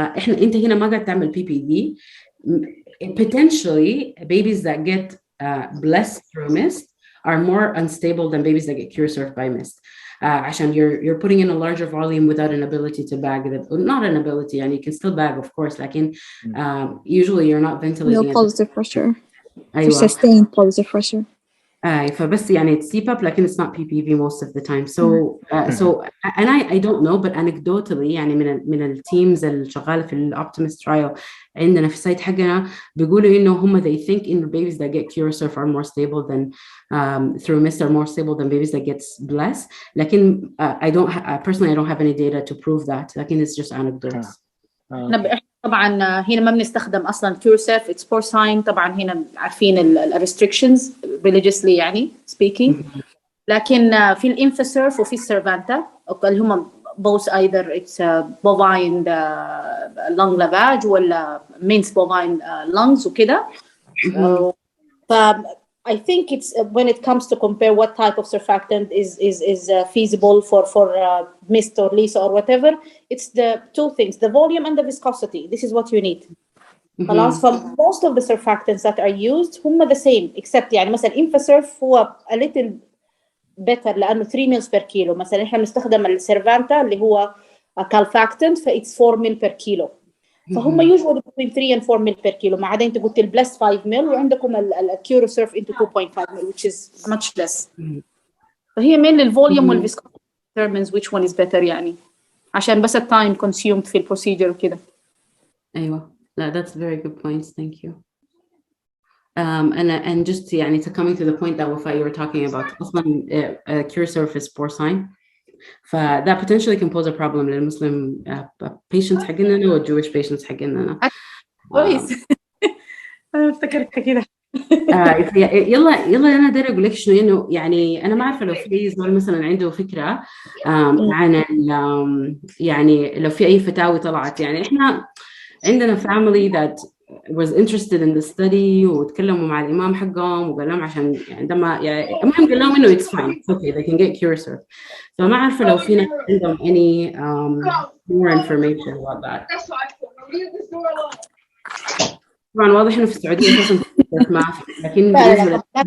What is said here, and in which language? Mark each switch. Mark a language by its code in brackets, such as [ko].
[ar] أنت هنا ما قاعد تعمل PPD. [en] Potentially babies that get blessed through mist are more unstable than babies that get CuraSurf by mist. [ar] عشان [en] you're putting in a larger volume without an ability to bag it. Not an ability, and you can still bag, of course. [ar] لكن [en] usually you're not ventilating. No positive pressure. [ar] أيوة. [en] To sustain positive pressure. [ar] فبس يعني [en] it's CPAP [ar] لكن [en] it's not PPV most of the time. So and I don't know, but anecdotally [ar] يعني من التيمز اللي شغاله في الأوبتيمست ترايل عندنا في السايت حقنا بيقولوا إنه هم [en] they think in the babies that get CuraSurf are more stable than through MIST are more stable than babies that get BLESS. [ar] لكن [en] personally I don't have any data to prove that. [ar] لكن [en] it's just anecdotes. [ar] طبعا هنا ما بنستخدم اصلا CuraSurf [en] it's porcine. [ar] طبعا هنا عارفين الريستريكشنز [en] religiously [ar] يعني speaking. لكن في الانفاسيرف وفي السيرفانتا اللي هم [en] both either it's bovine lung lavage [ar] ولا [en] minced bovine lungs [ar] وكده. [en] I think it's when it comes to compare what type of surfactant is feasible for MIST or LISA or whatever, it's the two things, the volume and the viscosity. This is what you need. [ar] خلاص. [en] most of the surfactants that are used هم the same except [ar] يعني مثلا [en] Infasurf هو a little better [ar] لأنه [en] 3 mils per kilo. [ar] مثلا إحنا بنستخدم السيرفانتا اللي هو [en] calfactant it's 4 mil per kilo. [ar] فهم [en] usually between 3 and 4 mil per kilo. [ar] ما عدا أنت قلت البلس [en] 5 mil [ar] وعندكم الCuraSurf [en] into 2.5 mil which is much less. [ar] فهي [en] mainly [ar] الفوليوم والفيسكوسيتي [en] determines which one is better [ar] يعني عشان بس التايم consumed في البروسيجر وكده. أيوة. [en] That's very good points. Thank you. And just يعني coming to the point that Wafa you were talking about [ar] أصلاً [en] CuraSurf is porcine. that potentially can pose a problem [ar] للمسلم [en] patients [ar] حقنا [en] و Jewish patients حقنا. [ar] كويس. أنا افتكرت كده. يلا أنا داير أقول لك شنو إنه يعني أنا ما أعرف لو في زول مثلاً عنده فكرة عن يعني لو في أي فتاوي طلعت يعني إحنا عندنا [en] family that was interested in the study [ar] وتكلموا مع الإمام حقهم وقال لهم عشان عندما يعني المهم قال لهم إنه [en] it's fine it's okay they can get [ar] CuraSurf. فما عارفة لو فينا عندهم [en] any more information about that. [ar] طبعا واضح إنه في السعودية أساساً ما لكن بالنسبة